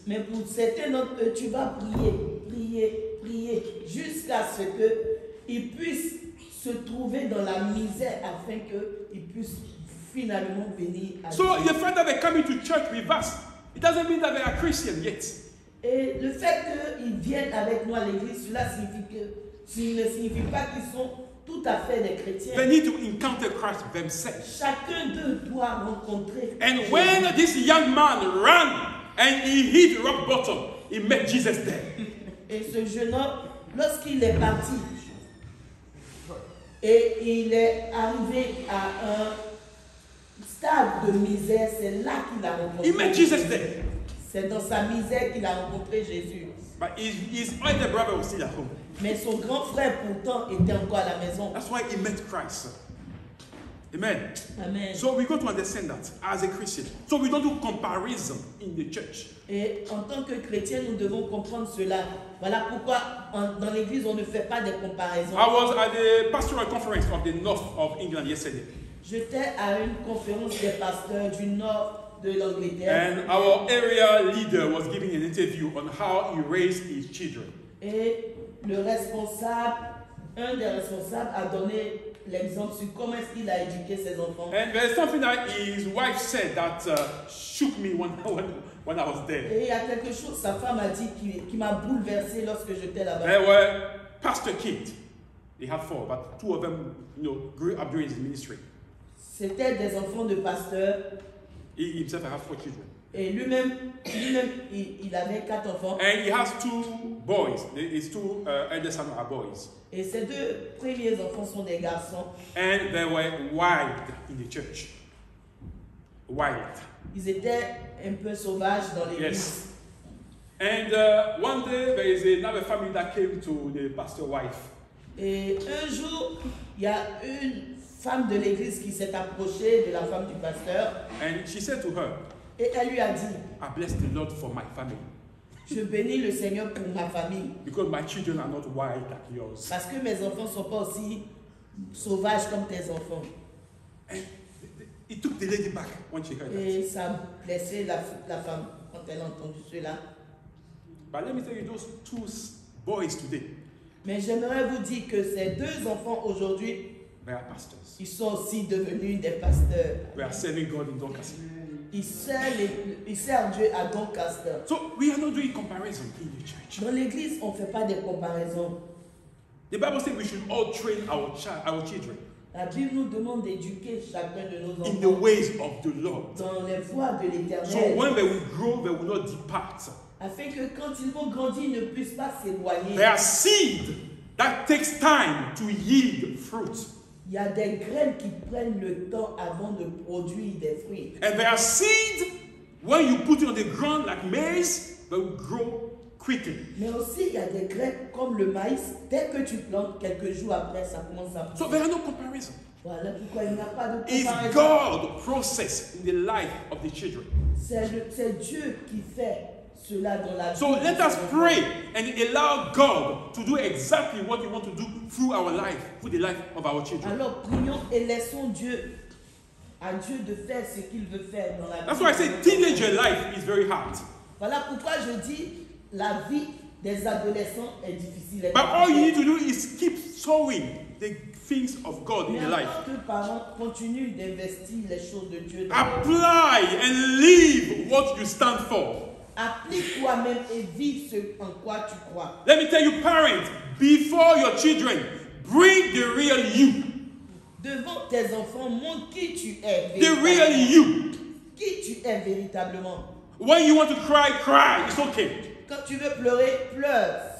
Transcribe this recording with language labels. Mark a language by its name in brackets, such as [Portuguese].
[French] Mais pour certains d'entre eux, tu vas prier jusqu'à ce qu'ils puissent se trouver dans la misère afin qu'ils puissent finalement venir à Dieu. [English] So the fact that they come into church with us, it doesn't mean that they are Christian yet. [French] Et le fait qu'ils viennent avec nous à l'église, cela ne signifie pas qu'ils sont tout à fait des chrétiens. [English] They need to encounter Christ themselves. [French] Chacun d'eux doit rencontrer. [English] And when this young man ran and he hit rock bottom, he met Jesus there. [French] Et ce jeune homme, lorsqu'il est parti et il est arrivé à un stade de misère, c'est là qu'il a rencontré. [English] He met Jesus there. [French] C'est dans sa misère qu'il a rencontré Jésus. [English] But his older brother was still at home. [French] Mais son grand frère pourtant était encore à la maison. [English] That's why he met Christ. Amen. Amen. So we got to understand that as a Christian. So we don't do comparison in the church. [French] Et en tant que chrétien, nous devons comprendre cela. Voilà pourquoi dans l'église, on ne fait pas de comparaisons. [English] I was at the pastoral conference of the north of England yesterday. [French] J'étais à une conférence des pasteurs du nord de l'Angleterre. [English] And our area leader was giving an interview on how he raised his children. [French] Et le responsable, un des responsables a donné l'exemple sur comment est-ce qu'il a éduqué ses enfants. [English] And there's something that his wife said that shook me when I was there. [French] Et il y a quelque chose, sa femme a dit, qui m'a bouleversé lorsque j'étais là-bas. [English] There were pastor kids. They had 4, but 2 of them, grew up during his ministry. [French] C'était des enfants de pasteurs. [English] He himself had 4 children. [French] Et lui-même, il avait 4 enfants. [English] And he has 2 boys. His 2 elder sons are boys. [French] Et ses 2 premiers enfants sont des garçons. [English] And they were wild in the church. Wild. [French] Ils étaient un peu sauvages dans l'église. [English] Yes. And one day there is another family that came to the pastor's wife. [French] Et un jour, il y a une femme de l'église qui s'est approchée de la femme du pasteur. [English] And she said to her, [French] Et elle lui a dit, [English] I bless the Lord for my family. [French] je bénis le Seigneur pour ma famille. [English] Because my children are not wild like yours. [French] Parce que mes enfants ne sont pas aussi sauvages comme tes enfants. [English] And it took the lady back when she heard [French] Et [English] that. [French] ça a blessé la femme quand elle a entendu cela. [English] But let me tell you, those 2 boys today, [French] Mais j'aimerais vous dire que ces 2 enfants aujourd'hui, [English] they are pastors. [French] ils sont aussi devenus des pasteurs. [English] We are serving God in Doncaster. [French] Ils servent Dieu à Doncaster. [English] So we are not doing comparison in the church. [French] Dans l'église, on ne fait pas de comparaison. [English] The Bible says we should all train our children [French] La Bible nous demande d'éduquer chacun de nos [English] in the [French] enfants [English] ways of the Lord. [French] dans les voies de [English] So [French] l'Éternel. [English] when they will grow, they will not depart. [French] Afin que quand ils vont grandir, ils ne puissent pas s'éloigner. [English] They are seed that takes time to yield fruit. [French] Il y a des graines qui prennent le temps avant de produire des fruits. [English] And there are seed When you put it on the ground like maize, they will grow quickly. [French] Mais aussi, il y a des graines comme le maïs. Dès que tu plantes, quelques jours après, ça commence à pousser. [English] So there are no comparison. [French] Voilà pourquoi il n'y a pas de [English] It's [French] comparaison. [English] God process in the life of the children. [French] C'est Dieu qui fait cela dans la vie. [English] So let us pray and allow God to do exactly what He wants to do through our life, through the life of our children. [French] Alors prions et laissons à Dieu de faire ce qu'il veut faire dans la vie. [English] That's why I say teenager life is very hard. [French] Voilà pourquoi je dis la vie des adolescents est difficile. [English] But all you need to do is keep sowing the things of God in [French] Mais [English] your [French] en [English] life. [French] tant que parents, continue d'investir les choses de Dieu. Dans leur vie. [English] Apply and live what you stand for. [French] Applique toi-même et vis ce en quoi tu crois. [English] Let me tell you, parents, before your children, bring the real you. [French] Devant tes enfants, montre qui tu es. [English] The real you. [French] Qui tu es véritablement. [English] When you want to cry, cry. It's okay. [French] Quand tu veux pleurer, pleure.